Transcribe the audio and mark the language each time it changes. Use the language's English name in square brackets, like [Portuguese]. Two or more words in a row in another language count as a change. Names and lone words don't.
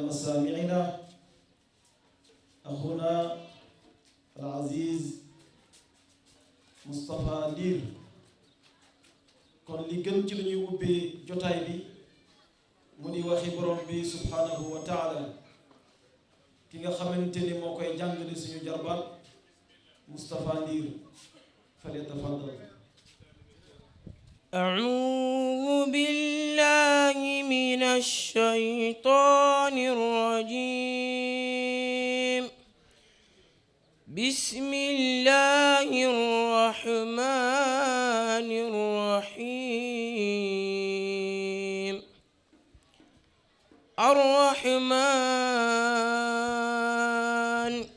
[Arabic] مسامعنا أخونا العزيز [Wolof] Moustapha Ndir kon li gën ci lu ñuy ubbee jotaay bi mu di waxi borom bi [Arabic] سبحانه وتعالى [Wolof] ki nga xamante ni moo koy jàngale suñu jarbaat Moustapha Ndir falyatafaddal. [Arabic] أعوذ بالله من الشيطان الرجيم بسم الله الرحمن الرحيم الرحمن